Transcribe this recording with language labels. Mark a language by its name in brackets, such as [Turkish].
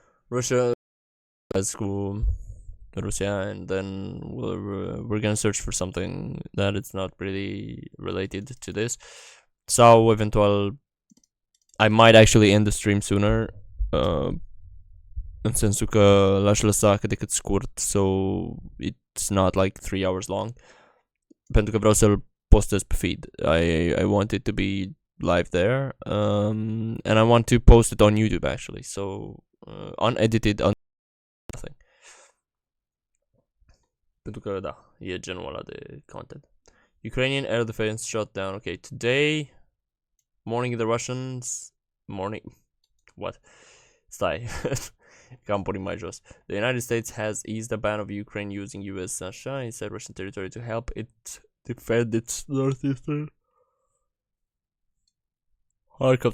[English] Russia has Russia, and then we're gonna search for something that it's not really related to this. So eventual, I might actually end the stream sooner. [Romanian] În sensul că l-aș lăsa cât de cât scurt, [English] so it's not like 3 hours long. [Romanian] Pentru că vreau să-l postez pe feed. [English] I want it to be live there, and I want to post it on YouTube actually, so unedited, nothing. [Romanian] Pentru că, da, e genul ăla de content. [English] Ukrainian air defense shot down. Okay, today morning the Russians... What? [Romanian] Stai. Cam pornim mai jos. [English] The United States has eased the ban of Ukraine using US sunshine inside Russian territory to help it defend its northeastern Kharkov.